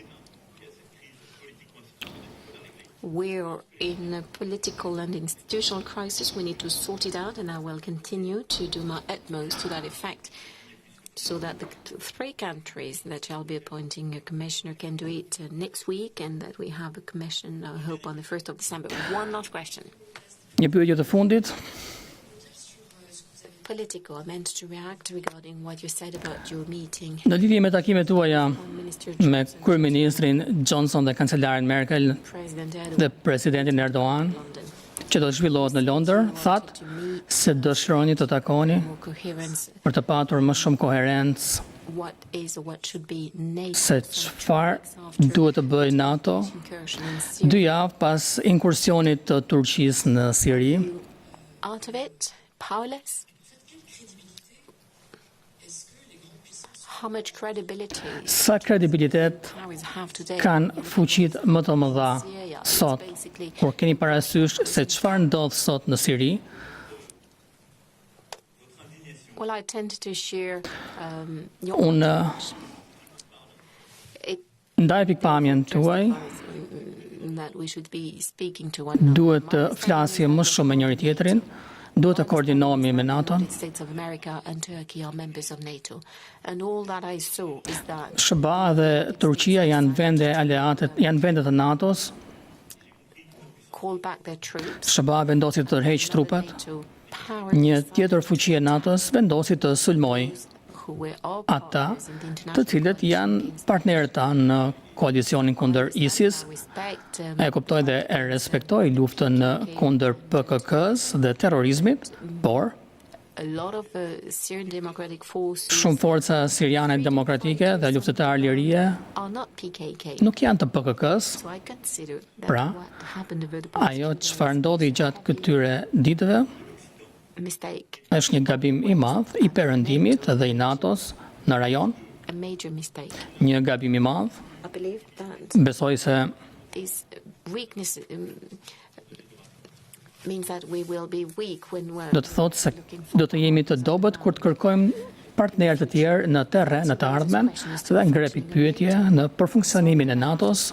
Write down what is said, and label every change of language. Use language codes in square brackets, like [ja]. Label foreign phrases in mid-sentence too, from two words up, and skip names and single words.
[en] We're in a political and institutional crisis. We need to sort it out, and I will continue to do my utmost to that effect, so that the 3 countries that shall be appointing a commissioner can do it next week, and that we have a commission, I hope, on the 1st of December. One last question. [sq] Një pyetje të fundit. [en] Political, I meant to react regarding what you said about your meeting. [sq] Në lidhje me takimet tuaja me kryeministrin Johnson dhe kancelarin Merkel dhe presidentin Erdogan, që do të zhvillohet në Londër, thatë se dëshironi të takoni për të patur më shumë koherencë se çfarë duhet të bëjë NATO 2 javë pas inkursionit të Turqisë në Siri. [en] Out of it, powerless. How much credibility [sq] Sa kredibilitet kanë fuqit më të mëdha sot, kur keni parasysh se çfarë ndodh sot në Siri? [en] Well, I tend to share [sq] Unë ndaj pikpamjen tuaj, [en] that we should be speaking to one another. [sq] duhet të flasim më shumë me njëri tjetrin, duhet të koordinohemi me NATO. [en] States of America and Turkey are members of NATO, and all that I saw is that [sq] SBA dhe Turqia janë vende aleate, janë vende të NATO-s. [en] call back their troops. [sq] SBA vendosi të tërheqë trupat. [en] NATO power [sq] Një tjetër fuqi e NATO-s vendosi të sulmojë [en] who were all [sq] ata [en] powers in the [sq] të [en] international [sq] cilët janë partnerët tanë në koalicionin kundër ISIS. [en] respect. [sq] E kuptoj dhe e respektoj luftën kundër PKK-s dhe terrorizmit, por [en] A lot of Syrian Democratic Forces [sq] shumë forca siriane demokratike dhe luftëtarë lirie [en] are not PKK. [sq] nuk janë të PKK-s. [en] So I consider that [sq] Pra, [en] what happened over the past [sq] ajo çfarë ndodhi gjatë këtyre ditëve [en] a mistake, [sq] është një gabim i madh i perëndimit dhe i NATO-s në rajon, [en] a major mistake. [sq] një gabim i madh. [en] I believe that [sq] Besoj se [en] this weakness means that we will be weak when we're [sq] do të thotë se do të jemi të dobët kur të kërkojmë partnerë të tjerë në terren, në të ardhmen, dhe ngre pikpyetje në përfunksionimin e NATO-s.